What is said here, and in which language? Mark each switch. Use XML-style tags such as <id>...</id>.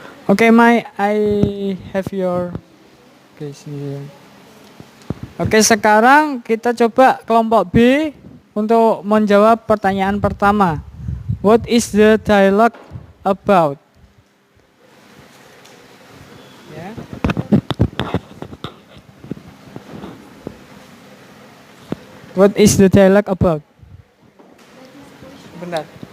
<en>Okay, I have your case here.</en> <id>Oke, sekarang kita coba kelompok B untuk menjawab pertanyaan pertama.</id> <en>What is the dialogue about?</en> <id>Ya.</id> <en>What is the dialogue about?</en> <id>Bentar.</id>